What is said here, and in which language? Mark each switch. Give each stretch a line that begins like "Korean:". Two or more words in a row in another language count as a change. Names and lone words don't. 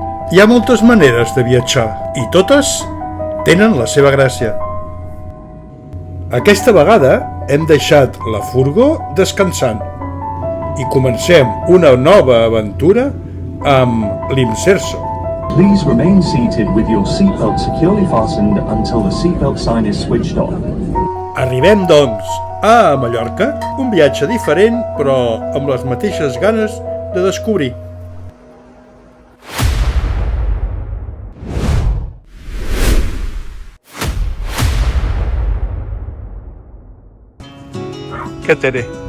Catalan: Hi ha moltes maneres de viatjar i totes tenen la seva gràcia. Aquesta vegada hem deixat la furgó descansant i comencem una nova aventura amb l'Imserso.
English: Please remain seated with your seatbelt securely fastened until the seatbelt sign is switched on.
Catalan: Arribem, doncs, a Mallorca, un viatge diferent però amb les mateixes ganes de descobrir. Què, Tere?